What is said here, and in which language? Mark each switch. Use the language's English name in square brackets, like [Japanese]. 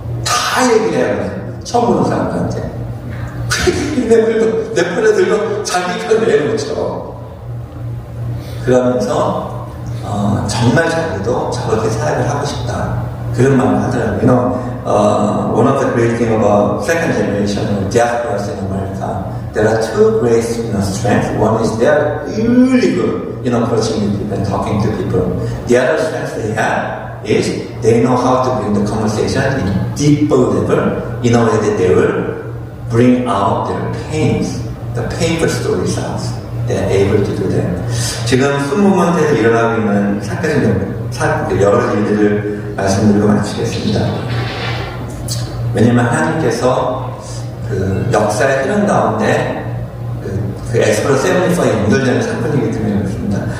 [Korean] 다 얘기를 해요. 처음 보는 사람들한테. 네팔애들도 자기가 내놓죠. 그러면서 정말 자기도 저렇게 사역을 하고 싶다, 그런 마음을 하더라고요. [English] One of the great things about second generation diasporas in America, there are two great strengths. One is they are really good, approaching people and talking to people. The other strength they have is they know how to bring the conversation in deeper level in a way that they will bring out their pains, the painful stories out. They are able to do that. [Korean] 지금 순모먼트에서 일어나고 있는 사건, 여러 일들을 말씀드리고 마치겠습니다. 왜냐면 하나님께서 그 역사의 흐름 가운데 그 엑스프로 74에 연결되는 사건이기 때문에 그렇습니다.